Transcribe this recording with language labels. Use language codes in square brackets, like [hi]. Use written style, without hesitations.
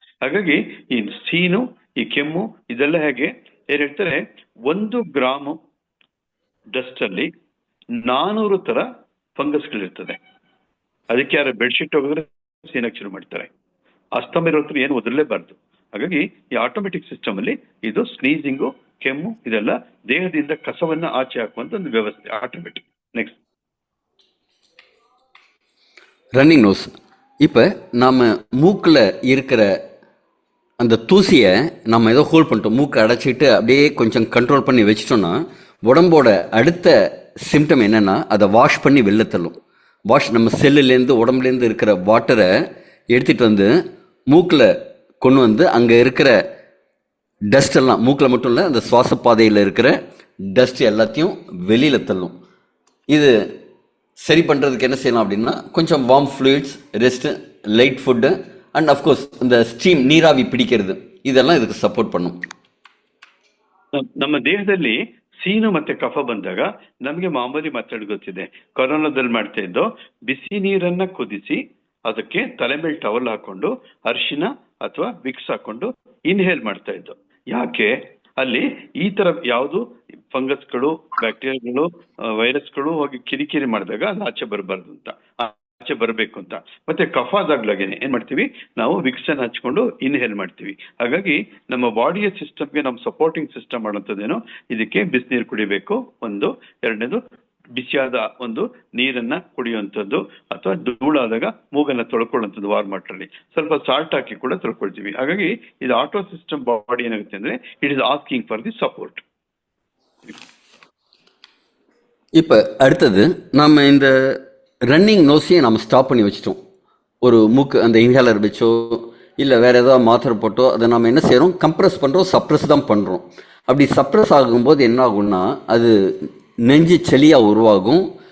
[kn] ಹಾಗಾಗಿ ಈ ಸೀನು, ಈ ಕೆಮ್ಮು ಇದೆಲ್ಲ ಹೇಗೆ ಏನ್ ಹೇಳ್ತಾರೆ, 1 ಗ್ರಾಮು ಡಸ್ಟ್ ಅಲ್ಲಿ 400 ತರ ಫಂಗಸ್ಗಳಿರ್ತದೆ. ಅದಕ್ಕೆ ಯಾರು ಬೆಡ್ಶೀಟ್ ಹೋಗಿದ್ರೆ ಸೀನಕ್ಕೆ ಶುರು ಮಾಡ್ತಾರೆ. ಅಸ್ತಮ ಇರೋ ಹತ್ರ ಏನು ಒದರಲೇಬಾರ್ದು. ಹಾಗಾಗಿ ಈ ಆಟೋಮೆಟಿಕ್ ಸಿಸ್ಟಮ್ ಅಲ್ಲಿ ಇದು ಸ್ನೀಸಿಂಗು, ಕೆಮ್ಮು ಇದೆಲ್ಲ ದೇಹದಿಂದ ಕಸವನ್ನ ಆಚೆ ಹಾಕುವಂತ ಒಂದು ವ್ಯವಸ್ಥೆ ಆಟೋಮೆಟಿಕ್. [en] Next, running nose. [ta] இப்போ நாம் மூக்கில் இருக்கிற அந்த தூசியை நம்ம ஏதோ ஹோல்ட் பண்ணிட்டோம், மூக்கை அடைச்சிட்டு அப்படியே கொஞ்சம் கண்ட்ரோல் பண்ணி வச்சிட்டோம்னா உடம்போட அடுத்த சிம்டம் என்னென்னா அதை வாஷ் பண்ணி வெளில தள்ளும். நம்ம செல்லுலேருந்து உடம்புலேருந்து இருக்கிற வாட்டரை எடுத்துகிட்டு வந்து மூக்கில் கொண்டு வந்து அங்கே இருக்கிற டஸ்ட் எல்லாம், மூக்கில் மட்டும் இல்லை, அந்த சுவாச பாதையில் இருக்கிற டஸ்ட் எல்லாத்தையும் வெளியில் தள்ளும். இது சரி பண்ணுறதுக்கு என்ன செய்யலாம் அப்படின்னா, கொஞ்சம் warm fluids, rest, light food and of course இந்த ஸ்டீம், [kn] ನೀರಾವಿ [ta] பிடிக்கிறது, [kn] ಇದೆಲ್ಲ ಇದಕ್ಕೆ ಸಪೋರ್ಟ್ [ta] பண்ணும். [kn] ನಮ್ಮ ದೇಹದಲ್ಲಿ ಸೀನು ಮತ್ತೆ ಕಫ ಬಂದಾಗ ನಮಗೆ ಮಾಮೂಲಿ ಮಾತಾಡಿ ಗೊತ್ತಿದೆ. ಕೊರೋನಾದಲ್ಲಿ ಮಾಡ್ತಾ ಇದ್ದು, ಬಿಸಿ ನೀರನ್ನ ಕುದಿಸಿ ಅದಕ್ಕೆ ತಲೆ ಮೇಲೆ ಟವಲ್ ಹಾಕೊಂಡು ಅರಿಶಿನ ಅಥವಾ ವಿಕ್ಸ್ ಹಾಕೊಂಡು ಇನ್ಹೇಲ್ ಮಾಡ್ತಾ ಇದ್ದು. ಯಾಕೆ? ಅಲ್ಲಿ ಈ ತರ ಯಾವುದು ಫಂಗಸ್ಗಳು, ಬ್ಯಾಕ್ಟೀರಿಯಾಗಳು, ವೈರಸ್ಗಳು ಹೋಗಿ ಕಿರಿಕಿರಿ ಮಾಡಿದಾಗ ಅದು ಆಚೆ ಬರಬಾರ್ದು ಅಂತ, ಆಚೆ ಬರಬೇಕು ಅಂತ. ಮತ್ತೆ ಕಫ ಆದಾಗ್ಲಾಗೇನೆ ಏನ್ ಮಾಡ್ತೀವಿ ನಾವು, ವಿಕ್ಸ್ ಅನ್ನು ಹಚ್ಕೊಂಡು ಇನ್ಹೇಲ್ ಮಾಡ್ತೀವಿ. ಹಾಗಾಗಿ ನಮ್ಮ ಬಾಡಿಯ ಸಿಸ್ಟಮ್ಗೆ ನಮ್ಮ ಸಪೋರ್ಟಿಂಗ್ ಸಿಸ್ಟಮ್ ಮಾಡೋಂಥದ್ದೇನೋ, ಇದಕ್ಕೆ ಬಿಸಿನೀರು ಕುಡಿಬೇಕು ಒಂದು. ಎರಡನೇದು, ಬಿಸಿಯಾದ ಒಂದು ನೀರನ್ನ ಕುಡಿಯುವಂಥದ್ದು, ಅಥವಾ ಧೂಳಾದಾಗ ಮೂಗನ್ನ ತೊಳ್ಕೊಳ್ಳುವಂಥದ್ದು ವಾರ್ಮ್ ವಾಟರ್ ಅಲ್ಲಿ ಸ್ವಲ್ಪ ಸಾಲ್ಟ್ ಹಾಕಿ ಕೂಡ ತೊಳ್ಕೊಳ್ತೀವಿ. ಹಾಗಾಗಿ ಇದು ಆಟೋ ಸಿಸ್ಟಮ್ ಬಾಡಿ ಏನಾಗುತ್ತೆ ಅಂದ್ರೆ, [en] It is asking for the support. [ta] இப்போ அடுத்தது நம்ம இந்த ரன்னிங் நோஸையே நம்ம ஸ்டாப் பண்ணி வச்சிட்டோம். ஒரு மூக்கு அந்த இன்ஹேலர் வச்சோ இல்லை வேறு ஏதாவது மாத்திரை போட்டோ அதை நம்ம என்ன செய்கிறோம், கம்ப்ரெஸ் பண்ணுறோம், சப்ரெஸ் தான் பண்ணுறோம். அப்படி சப்ரெஸ் ஆகும்போது என்ன ஆகும்னா, அது நெஞ்சு சளியாக உருவாகும்.